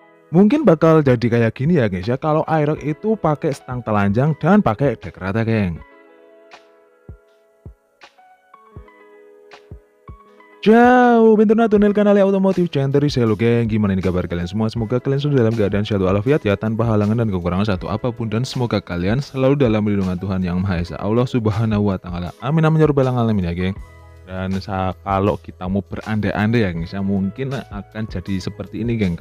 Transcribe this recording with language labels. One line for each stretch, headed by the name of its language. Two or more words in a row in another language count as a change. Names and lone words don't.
Indonesian: Mungkin bakal jadi kayak gini ya guys ya, kalau Aerox itu pakai stang telanjang dan pakai dek rata geng.
Italian: Ciao, bentornato nel canale Automotive Century.
Indonesian: Halo geng, gimana nih kabar kalian semua? Semoga kalian sudah dalam keadaan sehat walafiat ya, tanpa halangan dan kekurangan satu apapun. Dan semoga kalian selalu dalam lindungan Tuhan Yang Maha Esa,
Arabic: الله سبحانه وتعالى. آمين آمين يا رب العالمين
Indonesian: ya geng. Dan kalau kita mau berandai-andai ya guys ya, mungkin akan jadi seperti ini geng.